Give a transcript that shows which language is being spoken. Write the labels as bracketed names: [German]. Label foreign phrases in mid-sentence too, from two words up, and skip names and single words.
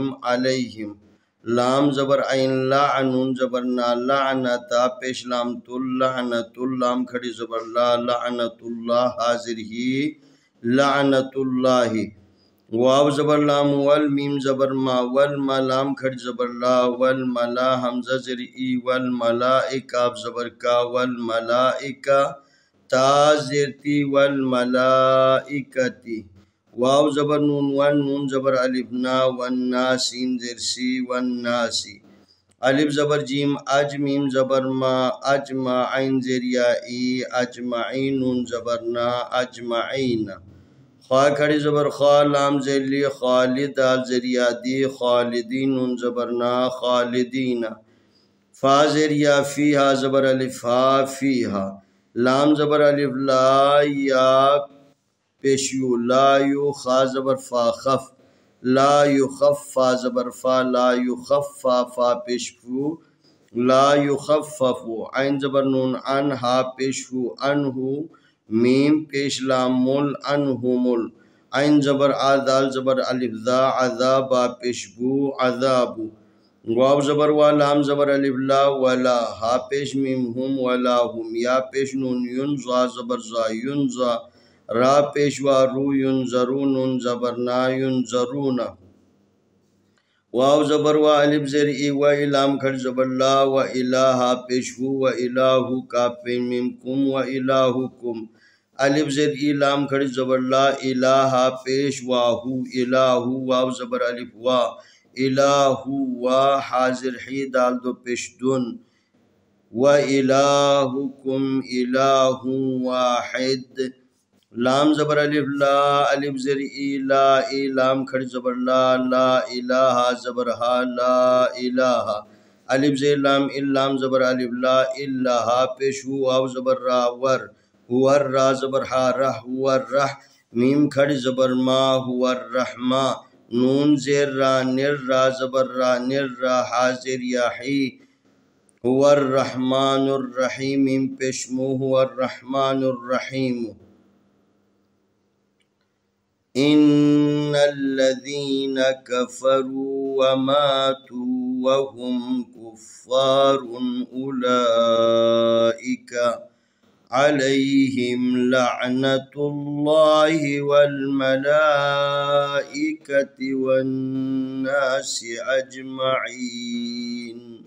[Urdu] علیہم لام زبر عین لا عنون زبر نا لعنتا پیش لام تل لعنت اللام کھڑی زبر لا [Arabic] لعنت اللہ [Urdu] حاضر ہی [Arabic] لعنت اللہ [Urdu] واو زبر لام والمیم زبر ما والما لام کھڑ زبر لا والملا حمزہ زر ای والملائکہ زبر کا والملائکہ تا زر تی والملائکتی واو زبر نون والنون زبر الف نا والناسین زر سی والناسی الف زبر جیم اج میم زبر ما اجمع عین زر یا ای اجمعین نون زبر نا اجمعین خا کھڑی زبر خا لام زلی خالد دال زریادی خالدین نون زبر نا خالدین فا زریا فیہا زبر الف ہا فیہا لام زبر الف لا یا پیشیو لا یو خا زبر فا خف لا یخف فا زبر فا لا یخفا فا پیشفو لا یخففو عین زبر نون ان ہا پیشفو انہو میم پیش لام مل انہمل عین زبر آ دال زبر الف ذا عذابا پیشبو عذابو واو زبر وا لام زبر الف لا ولا ہا پیش میم ہم ولا ہم یا پیش نون ینزا زبر زا ینزا را پیشوا رو ینظرون نون زبر نا ینظرون واو زبر وا الف زر ای و الام کھڑ زبر لا و الہ پیشو و الہ کا پین میم کم و الہکم الف زر ای لام کھڑ زبر لا الہ پیشوا ہو الہ واو زبر الف وا الہ و حاضر حی دال دو پیشدن و [Arabic] الہکم الہ واحد [Urdu] لام زبر الف لا الف زر ای لا ای لام کھڑ زبر لا لا الہ زبر ہا لا الہ الف زر لام لام زبر الف لا الہ پیشو واو زبر را ور ور را زبر ہا رہ ور رہ میم کھڑ زبر ما هو الرحمہ نون زیر را نر را زبر را نر را حاضر یا حی [Arabic] هو الرحمن الرحیم [Urdu] میم پیشمو [Arabic] هو الرحمن الرحیم إن الذين كفروا وماتوا وهم كفار أولئك عليهم لعنة الله والملائكة والناس أجمعين